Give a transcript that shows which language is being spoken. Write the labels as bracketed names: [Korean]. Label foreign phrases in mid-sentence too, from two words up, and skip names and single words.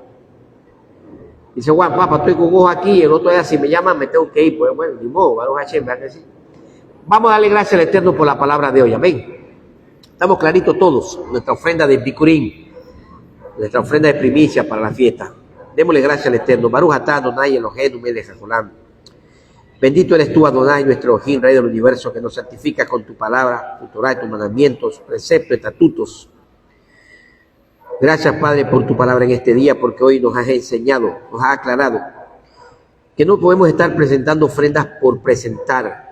[Spanish] Dice Juan, papá, estoy con un ojo aquí y el otro allá. Si me llaman, me tengo que ir. Pues bueno, ni modo, [Hebrew] ברוך השם, [Spanish] ¿verdad que sí? Vamos a darle gracias al Eterno por la palabra de hoy. Amén. Estamos claritos todos. Nuestra ofrenda de Bikurim, nuestra ofrenda de primicia para la fiesta. Démosle gracias al Eterno. [Hebrew] ברוך אתה אדוני אלוהינו מלך העולם. [Spanish] Bendito eres tú, Adonai, nuestro Elohim, Rey del universo, que nos santifica con tu palabra, tu Torah y tus mandamientos, preceptos, estatutos. Gracias, Padre, por tu palabra en este día, porque hoy nos has enseñado, nos has aclarado que no podemos estar presentando ofrendas por presentar.